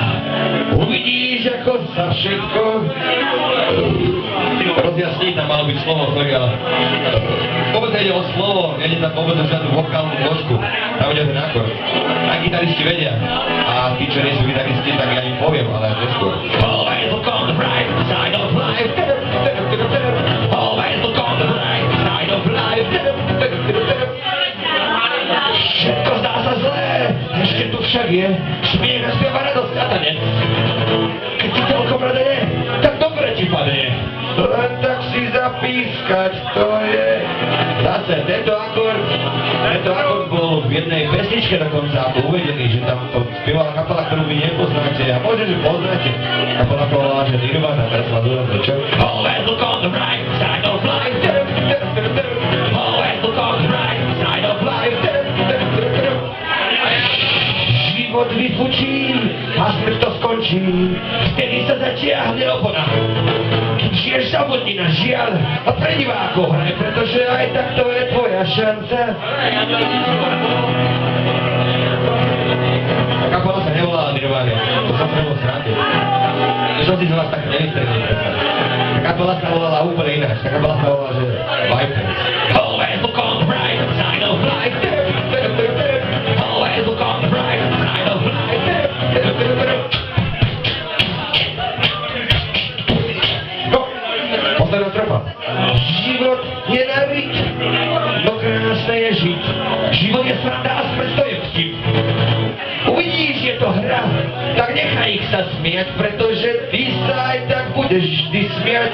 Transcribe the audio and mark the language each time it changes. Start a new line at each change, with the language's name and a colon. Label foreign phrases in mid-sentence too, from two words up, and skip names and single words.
Slovak: Uvidíš, ako sa všetko... Rozjasní, tam malo byť slovo, sorry, ale... Vôbec ide o slovo, nejde tam vôbec o žiadnu vokálnu zložku. Tam ide ten akord. Aj gitaristi vedia. A tí, čo nie sú gitaristi, tak ja im poviem, ale neskôr.
English: Always look on the bright side of life. Always look on the bright side of life.
Slovak: Všetko zdá sa zlé, ešte tu však je smiech a spieva radosť a tanec. Keď ti celkom rade je, tak dobre ti padne. Len tak si zapískať, to je... Zase, tento akord bol v jednej pesničke dokonca uvedený, že tam to spievala kapela, ktorú vy nepoznáte a možno, že poznáte. Kapela povedala, že Nirvana, teraz ma dúdam, čo?
English: Always look on the bright side of life. Always look on the bright side of life.
Slovak: Život vyfučí a smrť to skončí, vtedy sa zatiahne opona. Keď žiješ samotnina, žiaľ a pre divákov hraj, pretože aj tak to je tvoja šanca. Kapela sa nevolala Nirvana, to som sa bol srátil. Čo si z vás tak nevystrelil predsa. Kapela sa volala úplne ináč, tá kapela sa volala, že Vipers.
English: Always look on the bright side of life. Always look on the bright side of life.
Slovak: No, posledná strofa. Život nenáviť, no krásne je žiť. Život je sranda a smrť to je vtip. Uvidíš, je to hra, tak nechaj ich sa smiať, pretože ty sa aj tak budeš vždy smiať.